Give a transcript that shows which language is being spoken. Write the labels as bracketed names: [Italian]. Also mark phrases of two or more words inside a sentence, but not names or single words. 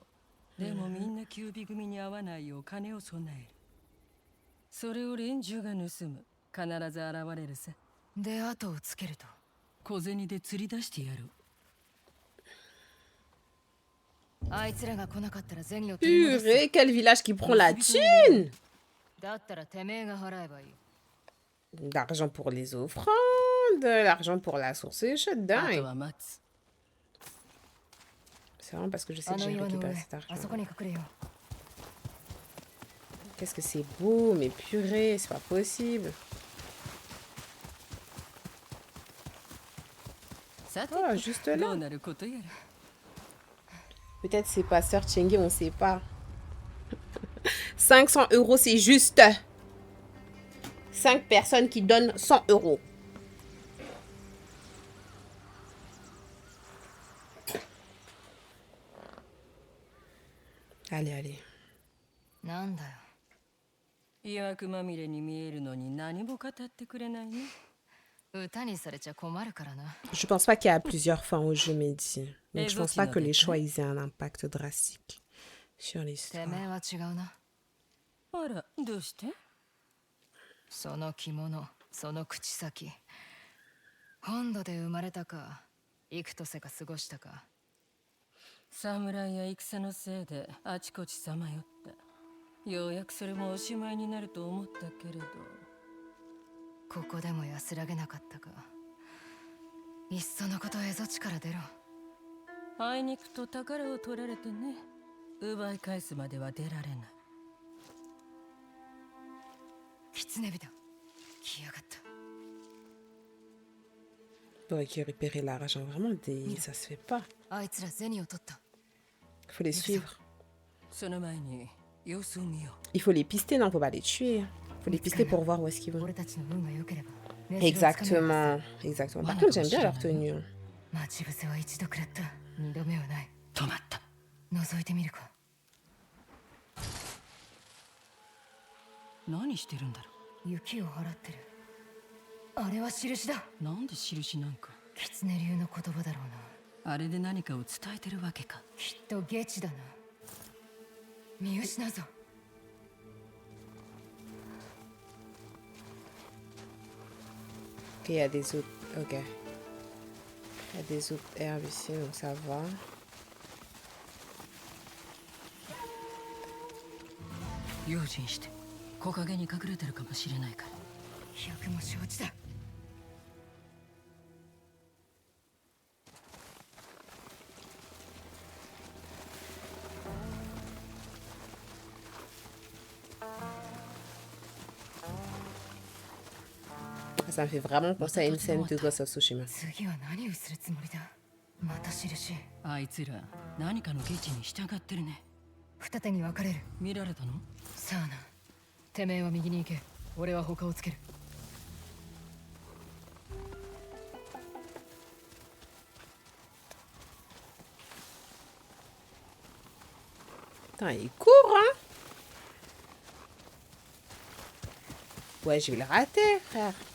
[Japanese] でもみんなキュービ組に合わないよう金を備える。それを連中が盗む。必ず現れるさ。で後をつけると小銭で釣り出してやる。あいつらが来なかったら銭を取り戻す。 [French] Purée, quel village qui prend la thune! [Japanese] だったらてめえが払えばいい。 [French] L'argent pour les offrandes, l'argent pour la source, c'est chaud [Japanese] あと [French] dingue. [Japanese] は待つ。 [French] C'est vraiment parce que je sais [Japanese] あ [French] que [Japanese] の [French] j'ai [Japanese] 岩の [French] récupéré [Japanese] 上、 [French] cet [Japanese] あ [French] argent. [Japanese] そこに隠れよ [French] Qu'est-ce que c'est beau, mais purée, c'est pas possible. [Japanese] さて、 [French] Oh, juste [Japanese] どう [French] là. [Japanese] なることやら。 [French] Peut-être c'est pas Sœur Chengue, on sait pas. 500 euros, c'est juste. 5 personnes qui donnent 100 euros. Allez, allez. [Japanese] なんだよ。疑惑まみれに見えるのに何も語ってくれないね。歌にされちゃ困るからな。 [French] Je pense pas qu'il y a plusieurs fins au jeu, Mehdi. Donc je pense pas que les choix ils aient un impact drastique sur [Japanese] て [French] l'histoire. [Japanese] めえは違うな。あら、どうして？その着物、その口先。本土で生まれたか、幾とせか過ごしたか。侍や戦のせいであちこちさまよった。ようやくそれもおしまいになると思ったけれど。ここでも安らげなかったか。いっそのこと蝦夷地から出ろ。あいにくと宝を取られてね。奪い返すまでは出られない。狐人、来やがった。 [French] Pour récupérer l'argent, vraiment, ça se fait pas. [Japanese] あいつら銭を取った。 [French] Faut les suivre. [Japanese] その前に様子を見よ [French] Il faut les pister, non, faut pas les tuer. Faut les pister pour voir où est-ce qu'ils vont. [Japanese] 俺たちの運が良ければ。 [French] Exactement, exactement. Par contre, j'aime bien leur tenue. [Japanese] 待ち伏せは一度食らった。二度目はない。う。止まった。覗いてみるか。何してるんだろ雪を払ってる。あれは印だ。う。なんで印なんか。狐流の言葉だろうな。あれで何かを伝えてるわけか。きっとゲチだな。見失うぞ。 [French] Ok, il y a des autres. Ok. Il y a des autres herbes ici, donc ça va. [Japanese] 用心して。木陰に隠れてるかもしれないから。百も承知だ。 [French] Ça me fait vraiment penser à une scène de Ghost of Tsushima. [Japanese] 次は何をするつもりだ。また印。あいつら何かのケチに従ってるね。二手に分かれる。見られたの？さあな。てめえは右に行け。俺は他をつける。 [French] Putain, il court, hein. Ouais, je vais le rater, frère.